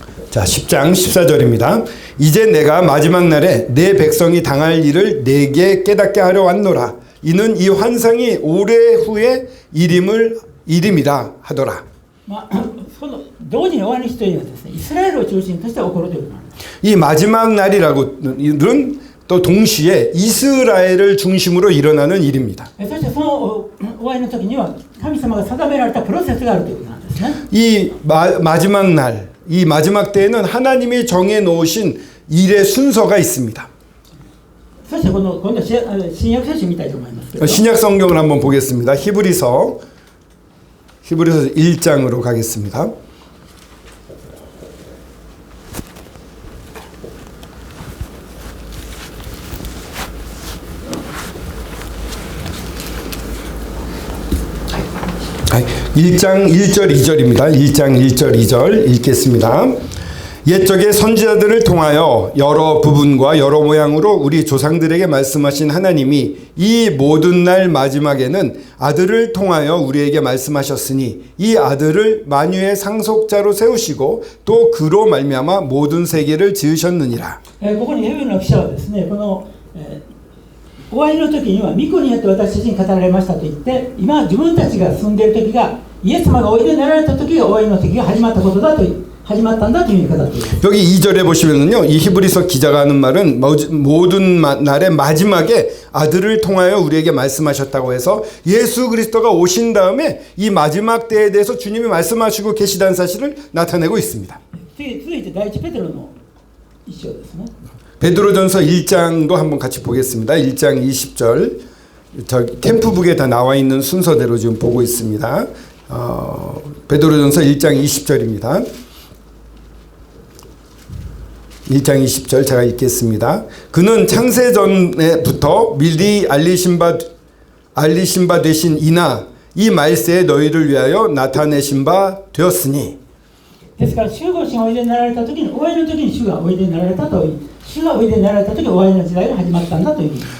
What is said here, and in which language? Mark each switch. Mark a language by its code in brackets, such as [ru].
[ko] 자, 10장 14절입니다. 이제 내가 마지막 날에 내 백성이 당할 일을 내게 깨닫게 하려 왔노라. 이는 이 환상이 오래 후에 이름이라 하더라. [ja] その同時に終わりの日というのはですね、イスラエルを中心として起こるということなんです。 [ko] 이 마지막 날이라고는 또 동시에 이스라엘을 중심으로 일어나는 일입니다. [ja] そしてその終わりの時には神様が定められたプロセスがあるということなんですね。 [ko] 이 마지막 날, 이 마지막 때에는 하나님이 정해 놓으신 일의 순서가 있습니다. [ja] そして今度新約聖書を見たいと思いますけど、 [ko] 신약 성경을 한번 보겠습니다. 히브리서 1장으로 가겠습니다. 네. 1장 1절 2절입니다. 1장 1절 2절 읽겠습니다. 옛적에 선지자들을 통하여 여러 부분과 여러 모양으로 우리 조상들에게 말씀하신 하나님이 이 모든 날 마지막에는 아들을 통하여 우리에게 말씀하셨으니 이 아들을 만유의 상속자로 세우시고 또 그로 말미암아 모든 세계를 지으셨느니라. [ja] ここにヘブルの記者はですね、この終わりの時には御子によって私たちに語られましたと言って、今自分たちが住んでいる時がイエス様がおいでになられた時が終わりの時が始まったことだと始まったんだという言い方です。 [ko] 여기 2절에 보시면은요, 이 히브리서 기자가 하는 말은 모든 날의 마지막에 아들을 통하여 우리에게 말씀하셨다고 해서 예수 그리스도가 오신 다음에 이 마지막 때에 대해서 주님이 말씀하시고 계시다는 사실을 나타내고 있습니다. [ja] 続いて第一ペテロの一章ですね。 [ko] 베드로전서 1장도 한번 같이 보겠습니다. 1장 20절 저 캠프북에 다 나와 있는 순서대로 지금 보고 있습니다. 베드로전서 1장 20절입니다. 1장 20절 제가 읽겠습니다. 그는 창세전에부터 미리 알리신 바 되신 이나 이 말세에 너희를 위하여 나타내신 바 되었으니. [ja] ですから、主ご神がおいでになられた時に、終わりの時に主がおいでになられたという、主がおいでになられた時、終わりの時代が始まったんだという。